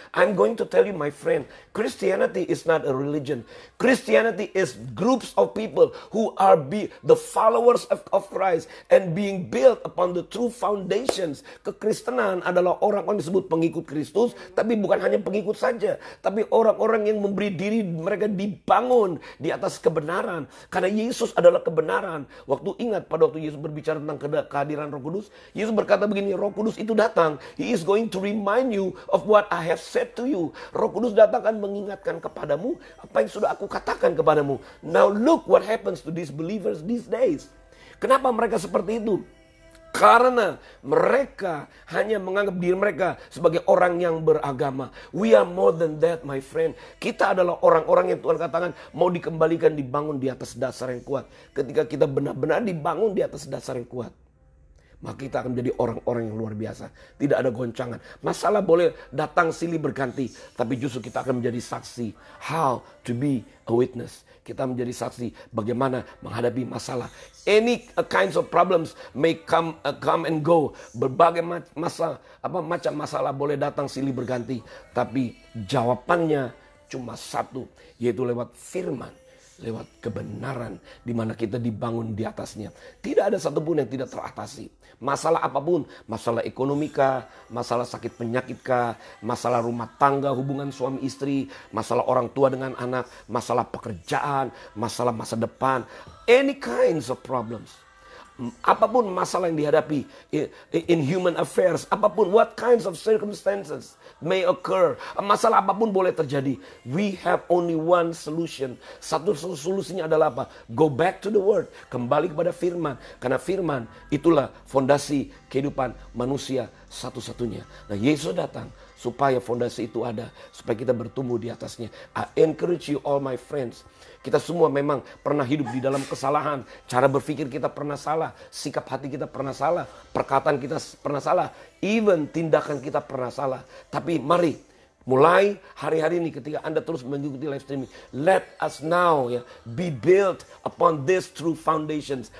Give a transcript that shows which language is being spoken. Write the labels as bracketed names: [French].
[English] I'm going to tell you, my friend, Christianity is not a religion. Christianity is groups of people who are the followers of Christ and being built upon the true foundations. [Indonesian] Kekristenan adalah orang-orang disebut pengikut Kristus, tapi bukan hanya pengikut saja, tapi orang-orang yang memberi diri mereka dibangun di atas kebenaran, karena Yesus adalah kebenaran. Pada waktu Yesus berbicara tentang kehadiran Roh Kudus, Yesus berkata begini, Roh Kudus itu datang, [English] He is going to remind you of what I have said to you. [Indonesian] Roh Kudus datang akan mengingatkan kepadamu apa yang sudah aku katakan kepadamu. [English] Now look what happens to these believers these days. [Indonesian] Kenapa mereka seperti itu? Karena mereka hanya menganggap diri mereka sebagai orang yang beragama. [English] We are more than that, my friend. [Indonesian] Kita adalah orang-orang yang Tuhan katakan mau dikembalikan, dibangun di atas dasar yang kuat. Ketika kita benar-benar dibangun di atas dasar yang kuat, maka kita akan menjadi orang-orang yang luar biasa. Tidak ada goncangan. Masalah boleh datang silih berganti, tapi justru kita akan menjadi saksi. [English] How to be a witness. [Indonesian] Kita menjadi saksi bagaimana menghadapi masalah. [English] Any kinds of problems may come and go. [Indonesian] Berbagai macam masalah boleh datang silih berganti, tapi jawabannya cuma satu, yaitu lewat firman. lewat kebenaran di mana kita dibangun di atasnya. Tidak ada satupun yang tidak teratasi. Masalah apapun, masalah ekonomika, masalah sakit penyakitkah, masalah rumah tangga, hubungan suami istri, masalah orang tua dengan anak, masalah pekerjaan, masalah masa depan, [English] any kinds of problems. [Indonesian] Apapun masalah yang dihadapi [English] in human affairs, [Indonesian] apapun, [English] what kinds of circumstances may occur, [Indonesian] masalah apapun boleh terjadi, [English] we have only one solution. [Indonesian] Satu solusinya adalah apa? [English] Go back to the word, [Indonesian] kembali kepada firman, karena firman itulah fondasi kehidupan manusia satu-satunya. Nah, Yesus datang supaya fondasi itu ada, supaya kita bertumbuh di atasnya. [English] I encourage you all my friends. [Indonesian] Kita semua memang pernah hidup di dalam kesalahan. Cara berpikir kita pernah salah. Sikap hati kita pernah salah. Perkataan kita pernah salah. Even tindakan kita pernah salah. Tapi mari, mulai hari-hari ini ketika Anda terus mengikuti live streaming, [English] let us now be built upon this true foundations.